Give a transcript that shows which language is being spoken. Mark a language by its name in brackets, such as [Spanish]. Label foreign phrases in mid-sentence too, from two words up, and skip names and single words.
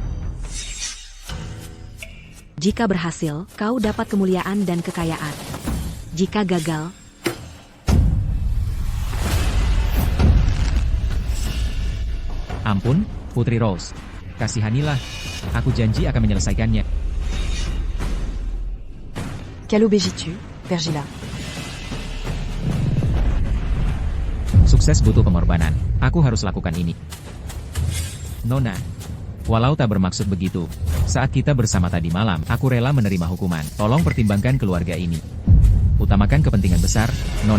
[Indonesian] Jika berhasil, kau dapat kemuliaan dan kekayaan. Jika gagal, Ampun, Putri Rose. Kasihanilah. Aku janji akan menyelesaikannya. Quelle obéis-tu, Vergila? Sukses butuh pengorbanan. Aku harus lakukan ini. Nona, walau tak bermaksud begitu, saat kita bersama tadi malam, aku rela menerima hukuman. Tolong pertimbangkan keluarga ini. Utamakan kepentingan besar, Nona.